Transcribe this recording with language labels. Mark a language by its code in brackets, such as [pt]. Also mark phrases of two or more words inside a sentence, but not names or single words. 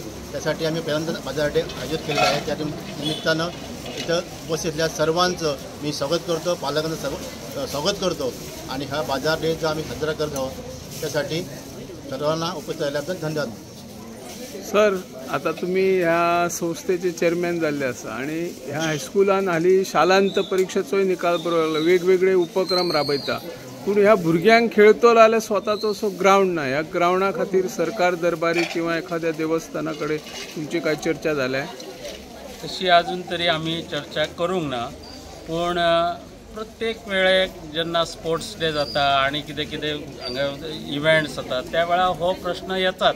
[mr] त्यासाठी आम्ही पहिल्यांदा बाजार डे आयोजित केलेला आहे. त्या निमित्तानं इथं उपस्थितल्या सर्वांचं मी स्वागत करतो, पालकांचं स्वागत करतो आणि हा बाजार डेचा आम्ही साजरा करत आहोत. त्यासाठी सर्वांना उपस्थित राहिल्याबद्दल धन्यवाद. [kok] सर, आता तुम्ही ह्या संस्थेचे चेअरमॅन झाले आसा आणि ह्या हायस्कुलान हाली शालांत परीक्षेचोय निकाल बरो लागला, वेगवेगळे उपक्रम राबयता, पूण ह्या भुरग्यांक खेळतो जाल्यार स्वताचो असो ग्राउंड ना. ह्या ग्राउंडा खातीर सरकार दरबारी किंवा एखाद्या देवस्थाना कडेन तुमची काय चर्चा जाल्या? तशी अजून तरी आम्ही चर्चा करूंक ना, पूण प्रत्येक वेळेक जेन्ना [en] sports day [kok] जाता आणि कितें कितें हांगा इव्हेंट्स जातात त्या वेळार हो प्रश्न येतात.